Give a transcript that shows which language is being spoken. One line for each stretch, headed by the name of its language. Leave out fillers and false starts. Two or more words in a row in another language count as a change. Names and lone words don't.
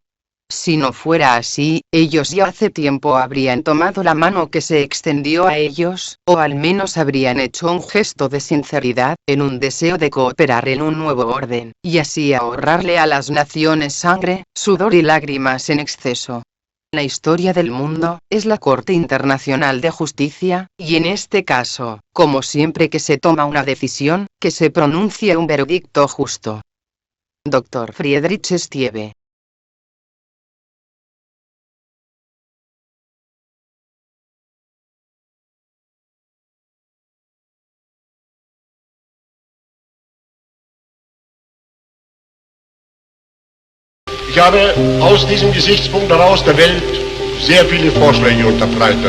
Spanish: Si no fuera así, ellos ya hace tiempo habrían tomado la mano que se extendió a ellos, o al menos habrían hecho un gesto de sinceridad, en un deseo de cooperar en un nuevo orden, y así ahorrarle a las naciones sangre, sudor y lágrimas en exceso. La historia del mundo es la Corte Internacional de Justicia, y en este caso, como siempre que se toma una decisión, que se pronuncie un veredicto justo.
German: Dr. Friedrich Stiebe. Ich habe aus diesem Gesichtspunkt heraus der Welt sehr viele Vorschläge unterbreitet.